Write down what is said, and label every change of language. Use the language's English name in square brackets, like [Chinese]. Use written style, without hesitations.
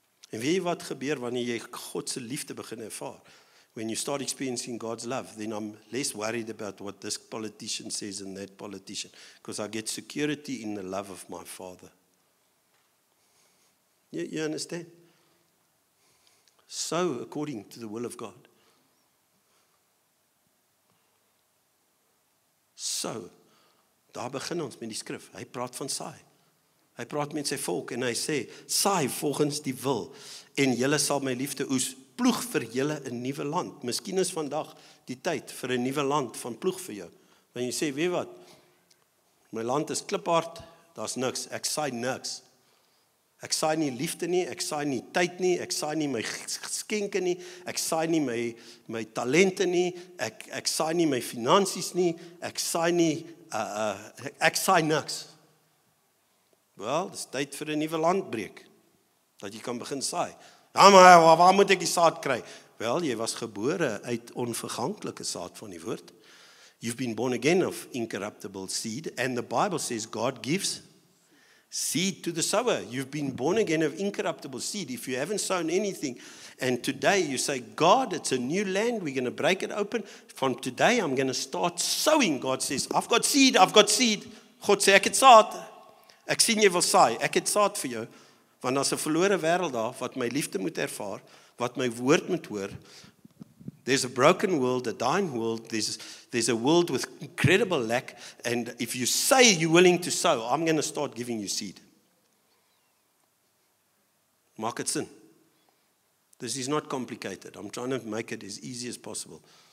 [Afrikaans] En weet jy wat gebeur wanneer jy God se liefde begin ervaar? [English] When you start experiencing God's love, then I'm less worried about what this politician says and that politician, because I get security in the love of my Father. You understand? So, according to the will of God. [Afrikaans] So, daar begin ons met die skrif. Hy praat van saai. Hy praat met sy volk en hy sê, saai volgens die wil, en julle sal my liefde oes, ploeg vir julle 'n nuwe land. Miskien is vandag die tyd vir 'n nuwe land van ploeg vir jou. Want jy sê, weet wat, my land is kliphard, daar's niks, ek saai niks. Ek saai nie liefde nie, ek saai nie tyd nie, ek saai nie my geskenke nie, ek saai nie my talente nie, ek saai nie my finansies nie, ek saai nie, ek saai niks. Wel, dis tyd vir 'n nuwe landbreek, dat jy kan begin saai. Ja, maar waar moet ek die saad kry? Wel, jy was gebore uit onverganklike saad van die woord. [English] You've been born again of incorruptible seed, and the Bible says God gives seed to the sower. You've been born again of incorruptible seed. If you haven't sown anything, and today you say, God, it's a new land, we're going to break it open. From today, I'm going to start sowing. God says, I've got seed, I've got seed. [Afrikaans] God sê, ek het saad. Ek sien jy wil saai, ek het saad vir jou. Want daar's 'n verlore wêreld daar, wat my liefde moet ervaar, wat my woord moet hoor. [English] There's a broken world, a dying world, there's a world with incredible lack, and if you say you're willing to sow, I'm going to start giving you seed. [Afrikaans] Maak dit sin? [English] This is not complicated. I'm trying to make it as easy as possible.